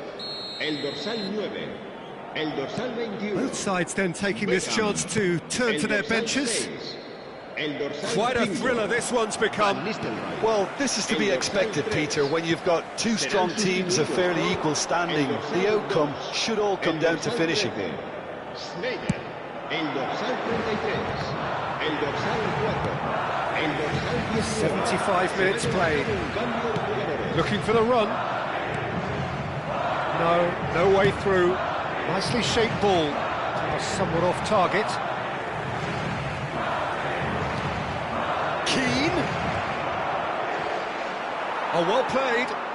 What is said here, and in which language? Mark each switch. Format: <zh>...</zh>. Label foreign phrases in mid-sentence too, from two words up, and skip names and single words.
<es>El dorsal 9, el dorsal 21.</es> <en>Both sides then taking this chance to turn to their benches. Quite a thriller this one's become. Well, this is to be expected, Peter, when you've got two strong teams of fairly equal standing. The outcome should all come down to finishing. Schneider,</en> <es>el dorsal 33, el dorsal 4, el dorsal 10.</es> <en>75 minutes played. Looking for the run. No way through. Nicely shaped ball. Somewhat off target. Keane. Oh, well played.</en>